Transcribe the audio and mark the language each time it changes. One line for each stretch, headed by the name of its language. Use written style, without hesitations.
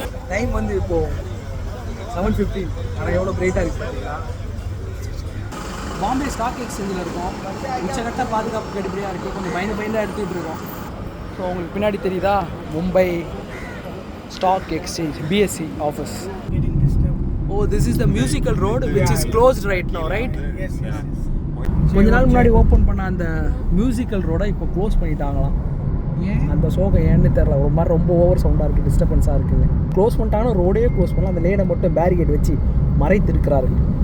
Tamil: Time வந்து இப்போது 7:15. ஆனால் எவ்வளோ பிரைட்டாக இருக்குது பார்த்தீங்களா. பாம்பே ஸ்டாக் எக்ஸ்சேஞ்சில் இருக்கோம். உச்சகட்ட பாதுகாப்பு கடுப்படியாக இருக்குது. கொஞ்சம் பயந்து எடுத்துகிட்டு இருக்கோம். ஸோ உங்களுக்கு பின்னாடி தெரியுதா Mumbai stock exchange BSE office.
English: Oh, this is the musical road which is closed right now, right? Yes.
Tamil: கொஞ்ச நாள் முன்னாடி ஓப்பன் பண்ண அந்த மியூசிக்கல் ரோடை இப்போ க்ளோஸ் பண்ணிட்டாங்களாம். அந்த சோகம் ஏன்னு தெரில. ஒரு மாதிரி ரொம்ப ஓவர் சவுண்டாக இருக்குது, டிஸ்டர்பன்ஸாக இருக்குது. க்ளோஸ் பண்ணிட்டாங்கன்னா ரோடே க்ளோஸ் பண்ணலாம். அந்த லேனை மட்டும் பேரிகேட் வச்சு மறைத்திருக்கிறார்கள்.